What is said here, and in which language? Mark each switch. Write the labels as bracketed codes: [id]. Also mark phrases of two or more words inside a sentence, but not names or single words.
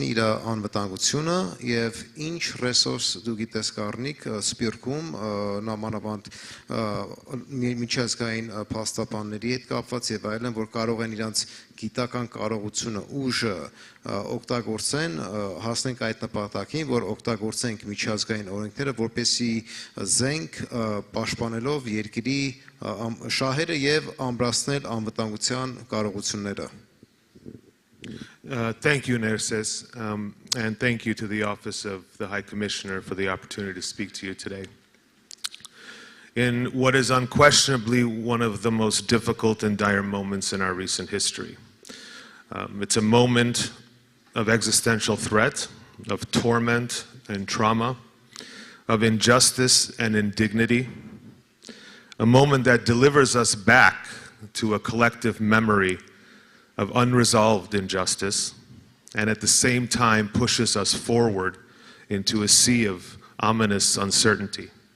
[hy] իր անվտանգությունը եւ ինչ ռեսուրս դու գիտես կառնիկ սպիրկում նամանավանդ միջազգային փաստաբանների հետ կապված եւ այլն որ կարող են իրանց գիտական կարողությունը ուժը օգտագործեն հասնենք այդ նպատակին որ օգտագործենք միջազգային օրենքները որպեսզի զենք պաշտպանելով երկրի շահերը եւ ամրացնել անվտանգության կարողությունները [en] Thank you, Nerses, and thank you to the Office of the High Commissioner for the opportunity to speak to you today. In what is unquestionably one of the most difficult and dire moments in our recent history. It's a moment of existential threat, of torment and trauma, of injustice and indignity, a moment that delivers us back to a collective memory of unresolved injustice, and at the same time pushes us forward into a sea of ominous uncertainty.